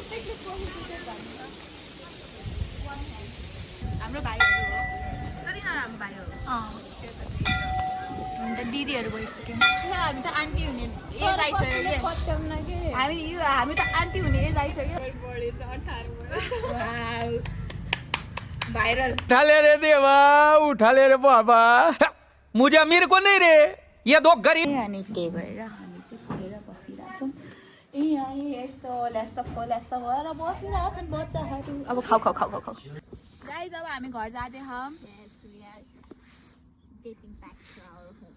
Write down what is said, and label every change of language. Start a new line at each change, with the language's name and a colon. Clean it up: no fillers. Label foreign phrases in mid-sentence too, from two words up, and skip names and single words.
Nepali: हाम्रो भाइहरू हो तर यिनीहरू हाम्रो भाइहरू हुन्छ दिदीहरू भइसक्यो हामी त आन्टी हुने एज आइसक्यो हामी त आन्टी हुने एज आइसक्यो भाइरल
Hindi: उठा ले रे देवा उठा ले रे बाबा मुझे मेरे को नहीं रे ये दो गरीब
Nepali: अनि त्यही भएर हामी चाहिँ खुलेर बसिरहेछौँ यहाँ यस्तो ल्यास्स भएर बसिरहेछन् बच्चाहरू अब खाऊ गाइज अब हामी घर जाँदैछौँ
English: dating back to our home.